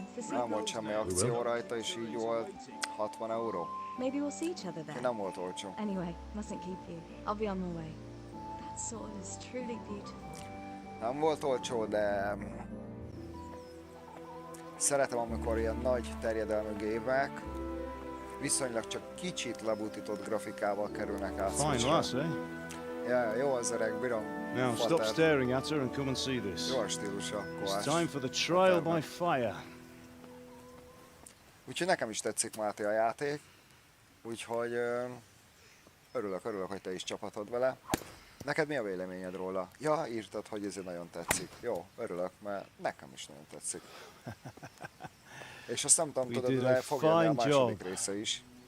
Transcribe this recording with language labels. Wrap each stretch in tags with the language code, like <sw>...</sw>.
<hu>Nem volt semmi akció rajta, és így volt 60 euró.</hu> <en>Maybe we'll see each other there.</en> <hu>Nem volt olcsó.</hu> <en>Anyway, mustn't keep you. I'll be on my way. That sword is truly beautiful.</en> <hu>Nem volt olcsó, de szeretem, amikor ilyen nagy terjedelmű gépek viszonylag csak kicsit lebutított grafikával kerülnek át.</hu> <en>Fine lass, eh?</en> <hu>Yeah, jó az öreg, bírom.</hu> <en>Now stop staring at her and come and see this.</en> <hu>Jó a stílusa,</hu> <en>It's time for the trial by fire.</en> <hu>Úgyhogy nekem is tetszik, Máté, a játék. Úgyhogy örülök, hogy te is csapatod vele. Neked mi a véleményed róla? Ja, írtad, hogy ez nagyon tetszik. Jó, örülök, mert nekem is nagyon tetszik. És azt nem tudom, tudod, de fog jönni a második része is.</hu>